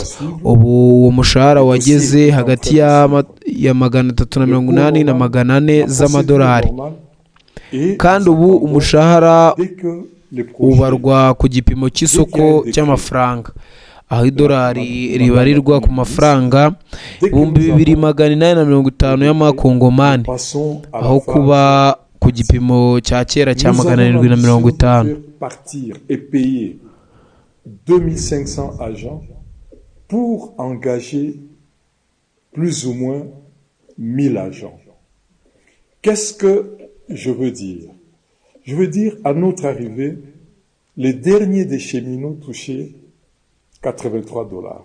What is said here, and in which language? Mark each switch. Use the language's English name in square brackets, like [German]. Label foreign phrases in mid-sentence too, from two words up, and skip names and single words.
[Kinyarwanda] Ubu uwo mushahara wageze hagati ya 380 na 400 z'amadolari, kandi ubu umushahara ubarwa ku gipimo cy'isoko cy'amafaranga, aho idolari ribarirwa ku mafaranga 2,850 y'amakongomani aho kuba ku gipimo cya kera cya 750. [French] 2500 agents pour engager plus ou moins 1000 agents. Qu'est-ce que je veux dire? Je veux dire, à notre arrivée, les derniers des cheminots touchaient $83.